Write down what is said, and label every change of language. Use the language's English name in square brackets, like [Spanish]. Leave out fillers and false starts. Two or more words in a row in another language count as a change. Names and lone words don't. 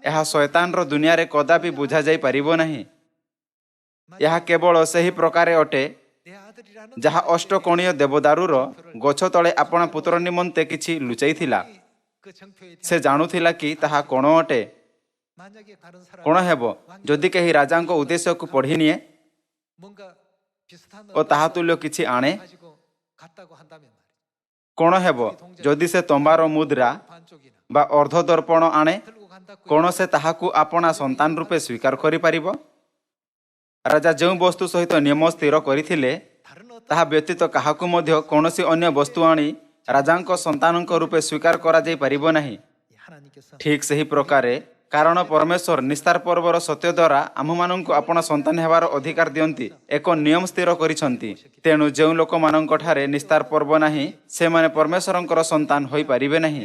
[Odia] ଏହା ଶୟତାନର ଦୁନିଆରେ କଦାପି ବୁଝାଯାଇ ପାରିବ ନାହିଁ। ଏହା କେବଳ ସେହି ପ୍ରକାରେ ଅଟେ [Korean] 내 아들이라는 [Odia] ଯାହା ଅଷ୍ଟକୋଣୀୟ ଦେବଦାରୁର ଗଛ ତଳେ ଆପଣା ପୁତ୍ର ନିମନ୍ତେ କିଛି ଲୁଚାଇଥିଲା। [Korean] 그 정표에 [Odia] ସେ ଜାଣୁଥିଲା କି ତାହା କ'ଣ ଅଟେ। [Korean] 만약에 다른 사람 [Odia] କ'ଣ ହେବ ଯଦି କେହି ରାଜାଙ୍କ ଉଦ୍ଦେଶ୍ୟକୁ ପଢ଼ିନିଏ [Korean] 뭔가 비슷한 [Odia] ଓ ତାହା ତୁଲ୍ୟ କିଛି ଆଣେ? [Korean] 가지고 갔다고 한다면 말이에요. [Odia] କ'ଣ ହେବ ଯଦି ସେ ତମ୍ବାର ମୁଦ୍ରା [Korean] 반쪽이나 [Odia] ବା ଅର୍ଦ୍ଧ ଦର୍ପଣ ଆଣେ? [Korean] 들고 간다고 [Odia] କ'ଣ ସେ ତାହାକୁ ଆପଣା ସନ୍ତାନ ରୂପେ ସ୍ୱୀକାର କରିପାରିବ? ରାଜା ଯେଉଁ ବସ୍ତୁ ସହିତ ନିୟମ ସ୍ଥିର କରିଥିଲେ, [Korean] 다른 어떤 [Odia] ତାହା ବ୍ୟତୀତ କାହାକୁ ମଧ୍ୟ କୌଣସି ଅନ୍ୟ ବସ୍ତୁ ଆଣି ରାଜାଙ୍କ ସନ୍ତାନଙ୍କ ରୂପେ ସ୍ୱୀକାର କରାଯାଇ ପାରିବ ନାହିଁ। [Korean] 하나님께서 [Odia] ଠିକ୍ ସେହି ପ୍ରକାରେ କାରଣ ପରମେଶ୍ୱର ନିସ୍ତାର ପର୍ବର ସତ୍ୟ ଦ୍ୱାରା ଆମ୍ଭମାନଙ୍କୁ ଆପଣା ସନ୍ତାନ ହେବାର ଅଧିକାର ଦିଅନ୍ତି, ଏକ ନିୟମ ସ୍ଥିର କରିଛନ୍ତି। ତେଣୁ ଯେଉଁ ଲୋକମାନଙ୍କଠାରେ ନିସ୍ତାର ପର୍ବ ନାହିଁ, ସେମାନେ ପରମେଶ୍ୱରଙ୍କର ସନ୍ତାନ ହୋଇପାରିବେ ନାହିଁ।